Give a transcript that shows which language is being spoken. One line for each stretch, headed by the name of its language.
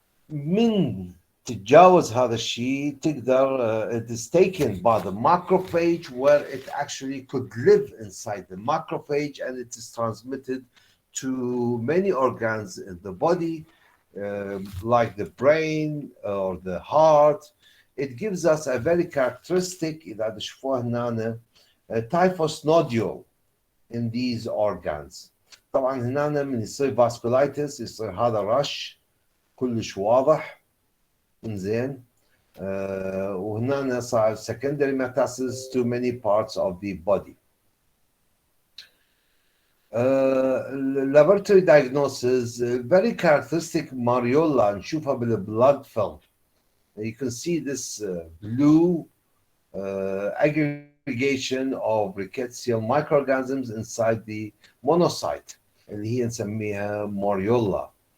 Arabic: من تتجاوز هذا الشيء تقدر
English: it is taken by the macrophage where it actually could live inside the macrophage and it is transmitted to many organs in the body like the brain or the heart. It gives us a very characteristic
Arabic: إذا تشوفوها هنا
English: typhus nodule in these organs.
Arabic: طبعا هنا من يصير vasculitis يصير هذا رش كلش واضح انزين وهنا صار
English: secondary metastasis to many parts of the body. Laboratory diagnosis very characteristic mariola
Arabic: نشوفها بالبلاد
English: film. You can see this blue aggregation of rickettsial microorganisms inside the monocyte
Arabic: اللي هي نسميها
English: mariola.